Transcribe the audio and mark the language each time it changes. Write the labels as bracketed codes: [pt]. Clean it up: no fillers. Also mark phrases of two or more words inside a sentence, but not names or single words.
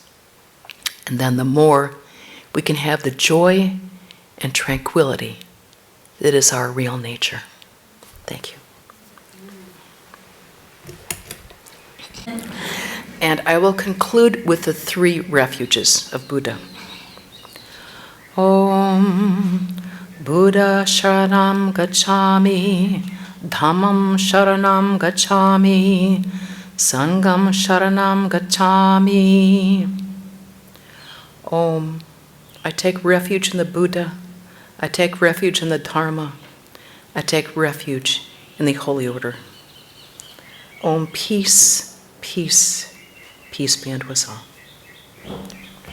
[en] And then the more we can have the joy and tranquility that is our real nature. Thank you. And I will conclude with the three refuges of Buddha. [pi] Om Buddha Sharanam Gacchami, Dhammam Sharanam Gacchami, Sangham Sharanam Gacchami. [en] Om. I take refuge in the Buddha. I take refuge in the Dharma. I take refuge in the Holy Order. Om, peace, peace, peace be unto us all.